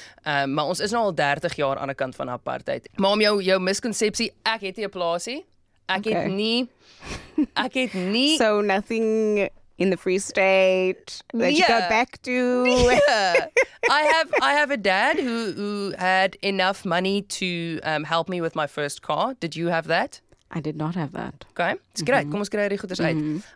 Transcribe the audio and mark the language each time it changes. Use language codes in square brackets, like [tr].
[af] Maar ons is nou al 30 jaar aan die kant van apartheid. Maar om jou miskonsepsie, ek het nie 'n plaasie. Ek het nie [en] So nothing in the Free State that you go back to. I have a dad who had enough money to help me with my first car. Did you have that? I did not have that. Okay, it's great. [af] Kom ons kry die goeders uit.